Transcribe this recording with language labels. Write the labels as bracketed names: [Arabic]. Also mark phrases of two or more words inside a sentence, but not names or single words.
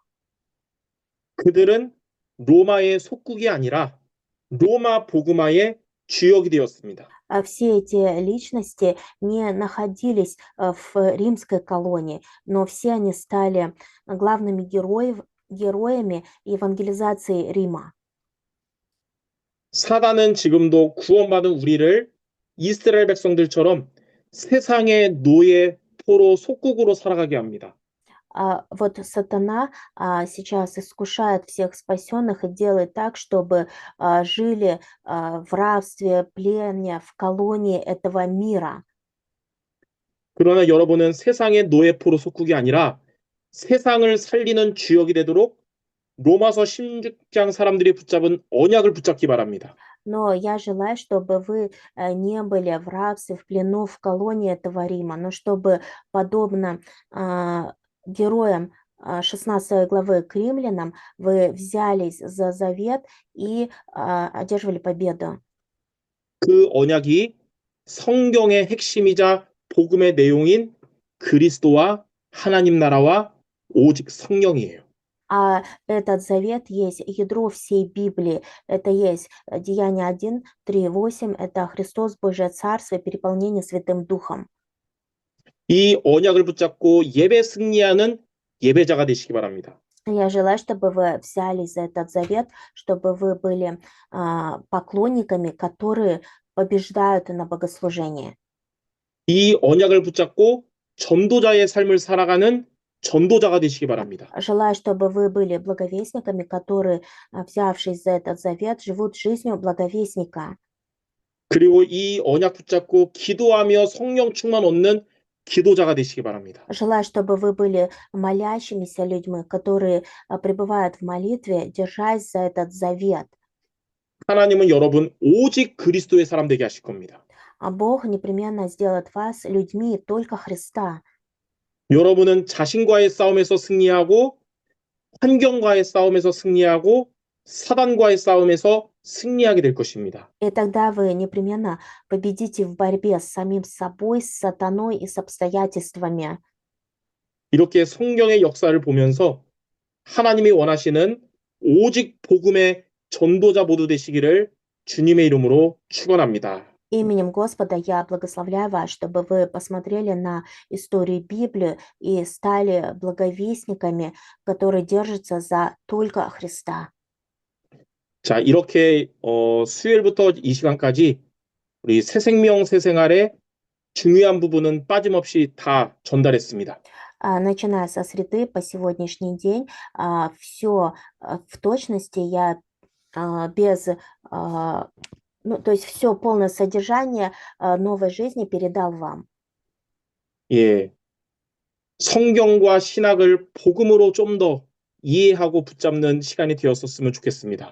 [Korean] 그들은 로마의 속국이 아니라 로마 복음화의 주역이 되었습니다. [Russian] Все эти личности не находились в римской колонии, но все они стали главными героями евангелизации Рима. [Korean] 사단은 지금도 구원받은 우리를 이스라엘 백성들처럼 세상의 노예, 포로, 속국으로 살아가게 합니다. [Russian] Вот сатана сейчас искушает всех спасенных и делает так, чтобы жили в рабстве, плене, в колонии этого мира. [Korean] 그러나 여러분은 세상의 노예, 포로, 속국이 아니라 세상을 살리는 주역이 되도록 로마서 16장 사람들이 붙잡은 언약을 붙잡기 바랍니다. [Russian] Но я желаю, чтобы вы не были в рабстве, в плену, в колонии этого Рима, но чтобы, подобно героям 16 главы к римлянам, вы взялись за завет и одерживали победу. [Korean] 그 언약이 성경의 핵심이자 복음의 내용인 그리스도와 하나님 나라와 오직 성령이에요. [Russian] А этот завет есть ядро всей Библии. Это есть Деяния 1, 3, 8. Это Христос, Божие Царство, переполнение Святым Духом. [Korean] 이 언약을 붙잡고 예배 승리하는 예배자가 되시기 바랍니다. [Russian] Я желаю, чтобы вы взялись за этот завет, чтобы вы были поклонниками, которые побеждают на богослужении. [Korean] 이 언약을 붙잡고 전도자의 삶을 살아가는 전도자가 되시기 바랍니다. [Russian] Желаю, чтобы вы были благовестниками, которые, взявшись за этот завет, живут жизнью благовестника. [Korean] 그리고 이 언약 붙잡고 기도하며 성령 충만 얻는 기도자가 되시기 바랍니다. [Russian] Желаю, чтобы вы были молящимися людьми, которые пребывают в молитве, держась за этот завет. [Korean] 하나님은 여러분 오직 그리스도의 사람 되게 하실 겁니다. [Russian] А Бог непременно сделает вас людьми только Христа. [Korean] 여러분은 자신과의 싸움에서 승리하고 환경과의 싸움에서 승리하고 사단과의 싸움에서 승리하게 될 것입니다. [Russian] И тогда вы непременно победите в борьбе с самим собой, с сатаной и с обстоятельствами. [Korean] 이렇게 성경의 역사를 보면서 하나님이 원하시는 오직 복음의 전도자 모두 되시기를 주님의 이름으로 축원합니다. [Russian] Именем Господа я благословляю вас, чтобы вы посмотрели на историю Библии и стали благовестниками, которые держатся за только Христа. [Korean] 자, 이렇게 수요일부터 이 시간까지 우리 새 생명 새 생활의 중요한 부분은 빠짐없이 다 전달했습니다. [Russian] Начиная со среды по сегодняшний день, все в точности я без, то есть все полное содержание новой жизни передал вам. [Korean] 예, 성경과 신학을 복음으로 좀 더 이해하고 붙잡는 시간이 되었었으면 좋겠습니다.